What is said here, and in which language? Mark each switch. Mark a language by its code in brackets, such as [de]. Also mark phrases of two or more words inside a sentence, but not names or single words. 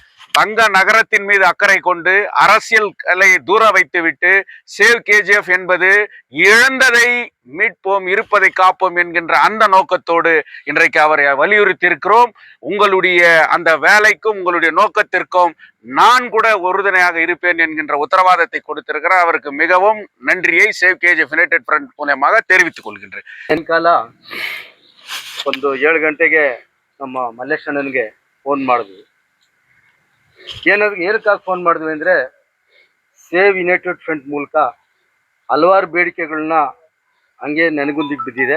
[ta] தங்க நகரத்தின் மீது அக்கறை கொண்டு அரசியலை தூர வைத்துவிட்டு சேவ் கேஜிஎஃப் என்பது இழந்ததை மீட்போம், இருப்பதை காப்போம் என்கின்ற அந்த நோக்கத்தோடு இன்றைக்கு அவரை வலியுறுத்தி இருக்கிறோம். உங்களுடைய அந்த வேலைக்கும் உங்களுடைய நோக்கத்திற்கும் நான் கூட உறுதுணையாக இருப்பேன் என்கின்ற உத்தரவாதத்தை கொடுத்திருக்கிறார். அவருக்கு மிகவும் நன்றியை சேவ் கேஜிஎஃப் யுனைಟೆಡ್ ಫ್ರಂಟ್ மூலமாக தெரிவித்துக் கொள்கின்றேன். [kn] ಸಾಯಂಕಾಲ ಒಂದು 7 ಗಂಟೆಗೆ ನಮ್ಮ ಮಲ್ಲೇಶ್ ಅಣ್ಣನಿಗೆ ಫೋನ್ ಮಾಡಿದ್ವಿ. ಏನಕ್ಕಾಗಿ ಫೋನ್ ಮಾಡಿದ್ವಿ ಅಂದರೆ, ಸೇವ್ ಯುನೈಟೆಡ್ ಫ್ರಂಟ್ ಮೂಲಕ ಹಲವಾರು ಬೇಡಿಕೆಗಳನ್ನ ಹಂಗೆ ನೆನಗುಂದಿಗೆ ಬಿದ್ದಿದೆ.